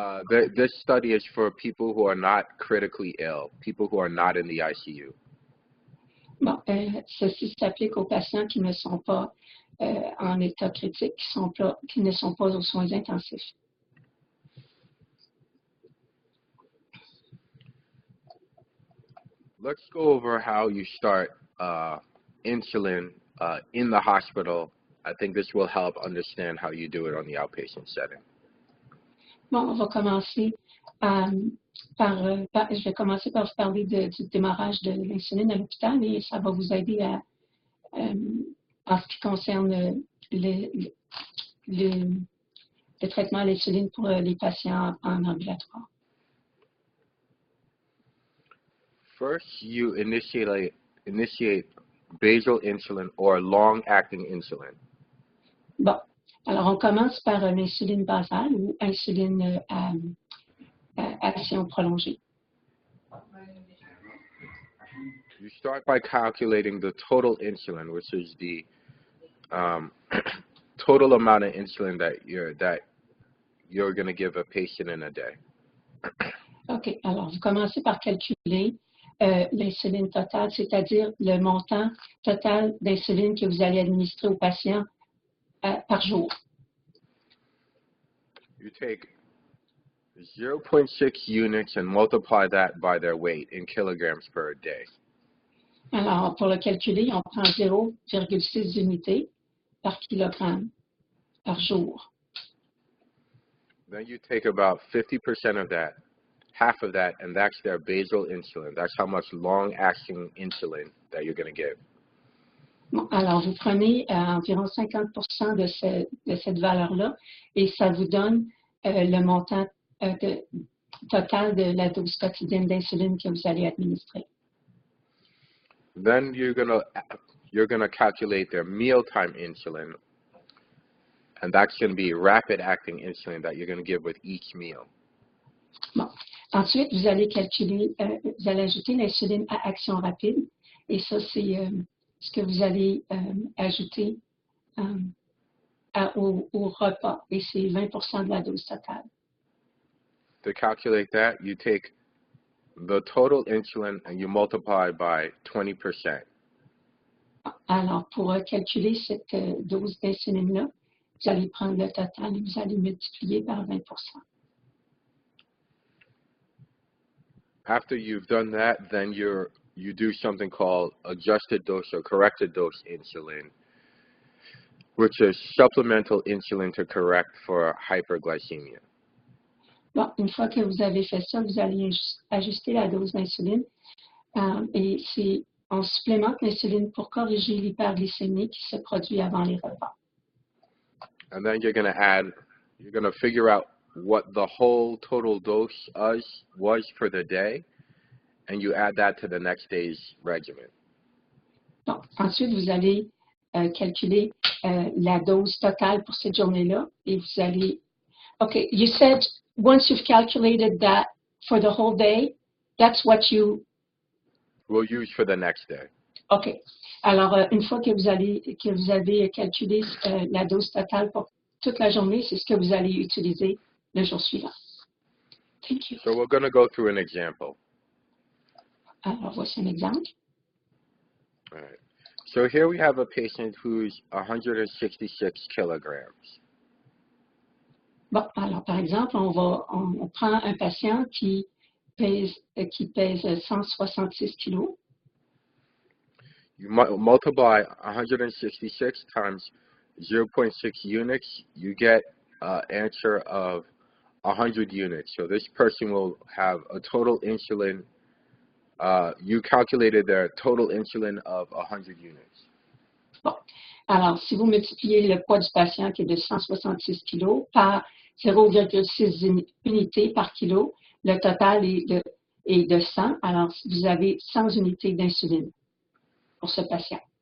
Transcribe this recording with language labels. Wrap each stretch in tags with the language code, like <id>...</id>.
<en>This study is for people who are not critically ill, people who are not in the ICU.</en> <fr>Bon, ceci s'applique aux patients qui ne sont pas en état critique, qui ne sont pas aux soins intensifs.</fr> <en>Let's go over how you start insulin in the hospital. I think this will help understand how you do it on the outpatient setting.</en> <fr>Bon, on va commencer je vais commencer par vous parler du démarrage de l'insuline à l'hôpital et ça va vous aider en ce qui concerne le traitement à l'insuline pour les patients en ambulatoire.</fr> <en>First, you initiate basal insulin or long-acting insulin.</en> <fr>Bon, alors on commence par l'insuline basale ou insuline à action prolongée.</fr> <en>You start by calculating the total insulin, which is the total amount of insulin that you're going to give a patient in a day. OK.</en> <fr>Alors, vous commencez par calculer l'insuline totale, c'est-à-dire le montant total d'insuline que vous allez administrer au patient par jour.</fr> <en>You take 0.6 units and multiply that by their weight in kilograms per day.</en> <fr>Alors, pour le calculer, on prend 0,6 unités par kilogramme. par jour.</fr> <en>Then you take about 50% of that, half of that, and that's their basal insulin. That's how much long-acting insulin that you're going to give.</en> <fr>Bon, alors, vous prenez environ 50% de cette valeur-là et ça vous donne le montant total de la dose quotidienne d'insuline que vous allez administrer.</fr> <en>Then you're gonna calculate their mealtime insulin, and that's going to be rapid-acting insulin that you're going to give with each meal.</en> <fr>Bon. Ensuite, vous allez calculer, vous allez ajouter l'insuline à action rapide et ça, c'est ce que vous allez ajouter au repas et c'est 20% de la dose totale.</fr> <en>To calculate that, you take the total insulin and you multiply by 20%.</en> <fr>Alors, pour calculer cette dose d'insuline-là, vous allez prendre le total et vous allez multiplier par 20%.</fr> <en>After you've done that, then you do something called adjusted dose or corrected dose insulin, which is supplemental insulin to correct for hyperglycemia.</en> <fr>Bon, une fois que vous avez fait ça, vous allez ajuster la dose d'insuline et on supplémente l'insuline pour corriger l'hyperglycémie qui se produit avant les repas.</fr> <en>And then you're going to figure out what the whole total dose was for the day, and you add that to the next day's regimen.</en> <fr>Bon, ensuite, vous allez calculer la dose totale pour cette journée-là et vous allez...</fr> <en>Okay, you said once you've calculated that for the whole day, that's what you... We'll use for the next day. OK.</en> <fr>Alors, une fois que vous avez calculé la dose totale pour toute la journée, c'est ce que vous allez utiliser le jour suivant.</fr> <en>Thank you. So we're going to go through an example.</en> <fr>Alors, voici un exemple.</fr> <en>All right. So here we have a patient who's 166 kilograms.</en> <fr>Bon, alors, par exemple, on prend un patient qui pèse 166 kilos.</fr> <en>You multiply 166 times 0.6 units, you get an answer of 100 units. So this person will have a total insulin, you calculated their total insulin of 100 units.</en> <fr>Bon, alors si vous multipliez le poids du patient qui est de 166 kg par 0,6 unités par kilo, le total est de 100, alors vous avez 100 unités d'insuline pour ce patient.</fr>